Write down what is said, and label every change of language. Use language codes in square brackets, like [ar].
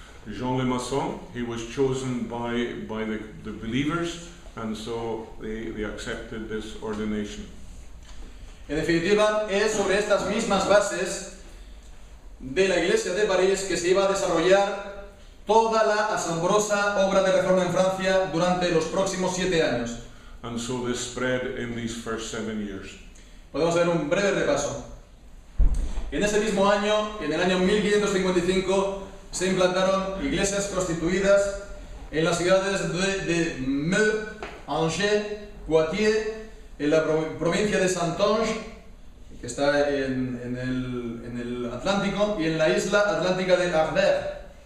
[en] Jean Le Maçon, he was chosen by the believers, and so they accepted this ordination. [es] En definitiva, es sobre estas mismas bases de la Iglesia de París que se iba a desarrollar toda la asombrosa obra de reforma en Francia durante los próximos 7 años. [en] And so this spread in these first 7 years. [es] Podemos hacer un breve repaso. En ese mismo año, en el año 1555, se implantaron iglesias constituidas en las ciudades de Meaux, Angers, Poitiers, en la provincia de Saintonge, que está en el Atlántico, y en la isla atlántica de Arvers.